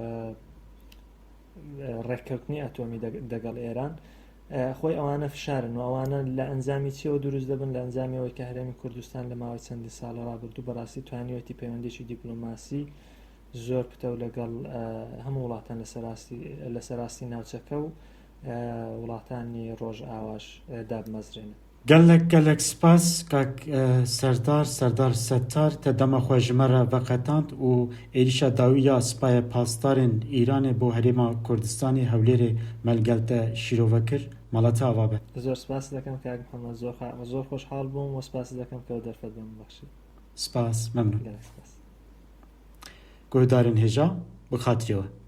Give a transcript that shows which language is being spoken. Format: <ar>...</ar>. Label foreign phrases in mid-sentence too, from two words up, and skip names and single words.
<ckb>ڕێککەوتنی ئەتۆمی دەگەڵ ئێران خۆی ئەوانە فشارن و ئەوانە لە ئەنجامی چیەوە دروست دەبن لە ئەنجامیەوەی کە هەرێمی کوردستان لە ماوەی چەندی ساڵە ڕابردوو بەڕاستی توانیوەتی پەیوەندێکی دیپلۆماسی زۆر پتە و لەگەڵ هەموو وڵاتان لە سەراستی ناوچەکە و وڵاتانی ڕۆژ ئاواش دابمەزرێنن.</ckb> <ku>gelek spas kak serdar settar te dema xwe ji me re veqetand û êrişa dawiya spaya pasdarên Îranê bo Herêma Kurdistanê Hewlêrê melgel te şîrove kir. Malate ava be.</ku> <ckb>زۆر سپاس دەکەم کاک محەممەد زۆر خۆشحاڵ بووم و سپاس دەکەم کە دەرفەت بم بەخشی.</ckb> <ku>Spas memnun.</ku> <ckb>گەلێک سپاس.</ckb> <ku>Guhdarên hêja bi xatirê we.</ku>